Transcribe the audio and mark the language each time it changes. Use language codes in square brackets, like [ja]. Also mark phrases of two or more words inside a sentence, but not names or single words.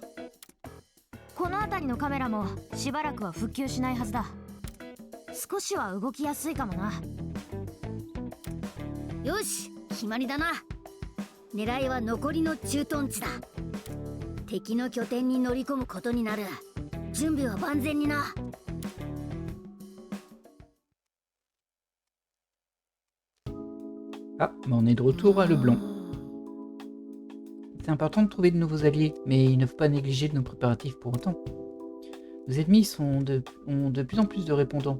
[ja] この辺りのカメラもしばらくは復旧しないはずだ。少しは動きやすいかもな。よし、決まりだな。狙いは残りの駐屯地だ。敵の拠点に乗り込むことになる。準備は万全にな。 [fr] Ah, mais on est de retour à Leblanc. C'est important de trouver de nouveaux alliés, mais il ne faut pas négliger nos préparatifs pour autant. Nos ennemis ont de plus en plus de répondants.